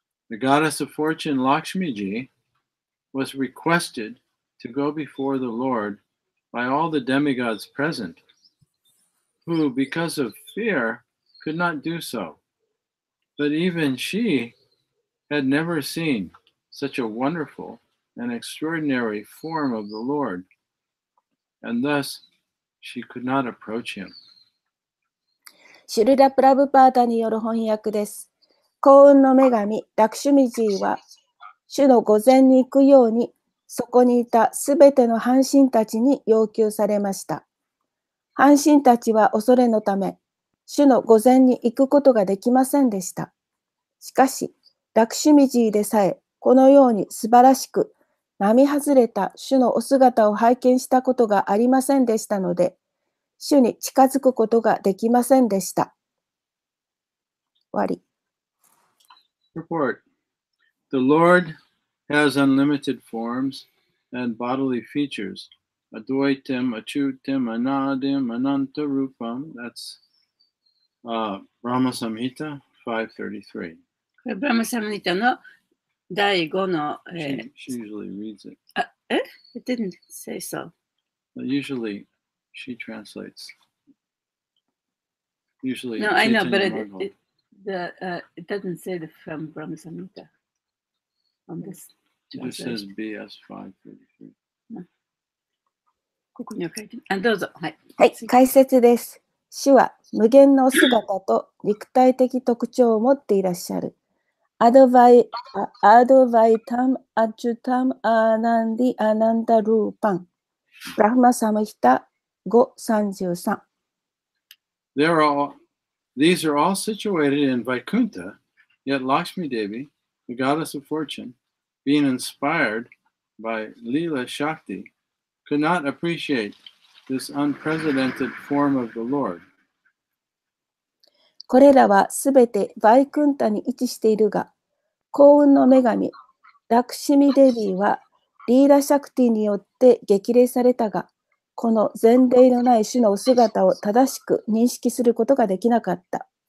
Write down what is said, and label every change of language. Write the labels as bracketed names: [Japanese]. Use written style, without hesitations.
[English] The goddess of fortune, Lakshmiji, was requested to go before the Lord by all the demigods present, who, because of fear, could not do so. But even she had never seen such a wonderful and extraordinary form of the Lord, and thus she could not approach him. [Japanese] シュルラ・プラブパータによる翻訳です。幸運の女神、ラクシュミジーは、主の御前に行くように、そこにいたすべての半神たちに要求されました。半神たちは恐れのため、主の御前に行くことができませんでした。しかし、ラクシュミジーでさえ、このように素晴らしく、並外れた主のお姿を拝見したことがありませんでしたので、主に近づくことができませんでした。終わり。 [English] Report. The Lord has unlimited forms and bodily features. [Sanskrit] Advaitam, Achutam, Anadim, Anantarupam. [English] That's Brahma Samhita 533. [Japanese] これブラマサムニタの第5の、 [English] She usually reads it. It didn't say so. But usually she translates. Usually No, I know, but Chaitanya Mangal. it doesn't say the from Brahma Samhita on this It just says translation. BS 533. [Japanese] ここには書いてあ、どうぞ。はい。はい、解説です。主は無限の姿と肉体的特徴を持っていらっしゃる。 [Sanskrit] アドバイタム、アジュタム、アナンディ、アナンダルーパン。 [Japanese] ブラフマサムヒタ533。 [English] These are all situated in Vaikuntha, yet Lakshmi Devi, the goddess of fortune, being inspired by Leela Shakti, could not appreciate this unprecedented form of the Lord. [Japanese] これらはすべてバイクンタに位置しているが、幸運の女神、ラクシミデビーはリーラ・シャクティによって激励されたが、この前例のない主のお姿を正しく認識することができなかった。